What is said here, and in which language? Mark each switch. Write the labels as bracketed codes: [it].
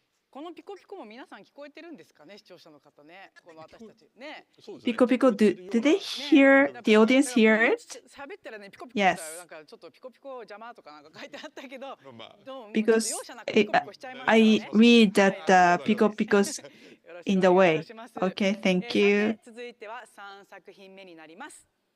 [ja] このピコピコも皆さん聞こえてるんですかね、視聴者の方ね、この私たちね。 [en] ピコピコ、did they hear the audience hear it? [ja] 喋ったらね、ピコピコ [en] Yes. [ja] なんかちょっとピコピコ邪魔とかなんか書いてあったけど、 [en] because I read that pico picos in the way. Okay, thank you. [ja] 続いては3作品目になります。